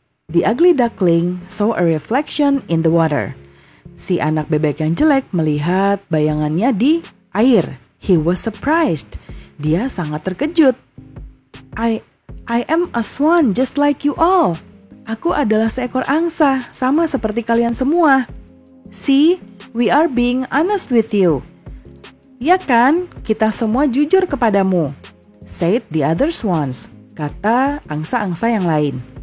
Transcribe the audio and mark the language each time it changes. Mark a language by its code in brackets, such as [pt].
[en] The ugly duckling saw a reflection in the water. [id] Si anak bebek yang jelek melihat bayangannya di air. [en] He was surprised. [id] Dia sangat terkejut. [en] I am a swan just like you all. [id] Aku adalah seekor angsa, sama seperti kalian semua. [en] See, we are being honest with you. [id] Ya kan, kita semua jujur kepadamu, [en] said the other swans, [id] kata angsa-angsa yang lain.